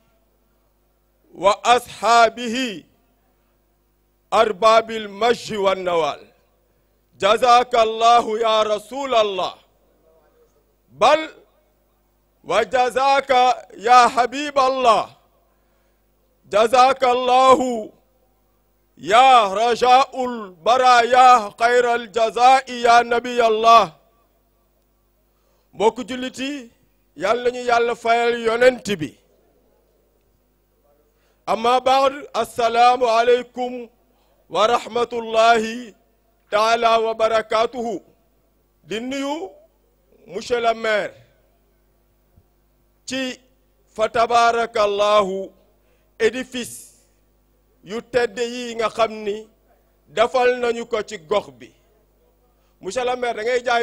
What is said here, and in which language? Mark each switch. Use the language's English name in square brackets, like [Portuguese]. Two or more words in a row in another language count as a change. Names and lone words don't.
[Arabic] وأصحابه أرباب المجد والنوال جزاك الله يا رسول الله بل وجزاك يا حبيب الله جزاك الله يا رجاء البرايا خير الجزاء يا نبي الله [Wolof] mbokk jullit yi yàlla ñu yàlla fayal yonent bi [Arabic] أما بعد السلام عليكم ورحمة الله تعالى وبركاته [Wolof] di nuyu [French] monsieur le maire [Wolof] ci fa tabarakallahu édifice yu tedd yi nga xam ni defal nañu ko ci gox bi [French] monsieur le maire [Wolof] da ngay jaay